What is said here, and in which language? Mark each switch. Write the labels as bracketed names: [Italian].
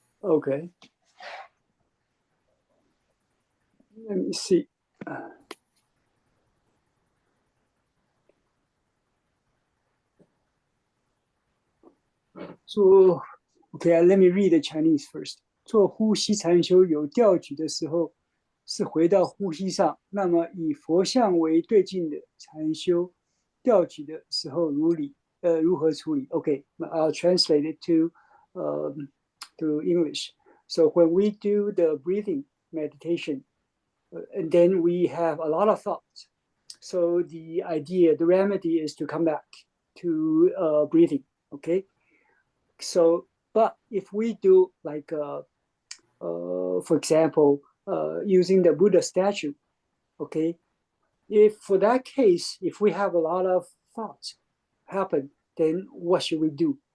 [English] okay. Let me see. So, okay, let me read the Chinese first. [Chinese] 做呼吸禅修有调举的时候，是回到呼吸上。那么以佛像为对境的禅修，调举的时候如何处理 ？ [English] Okay, I'll translate it to English. So when we do the breathing meditation, and then we have a lot of thoughts. So the remedy is to come back to breathing. Okay. So, but if we do like, for example, using the Buddha statue, okay, if for that case, if we have a lot of thoughts happen, then what should we do?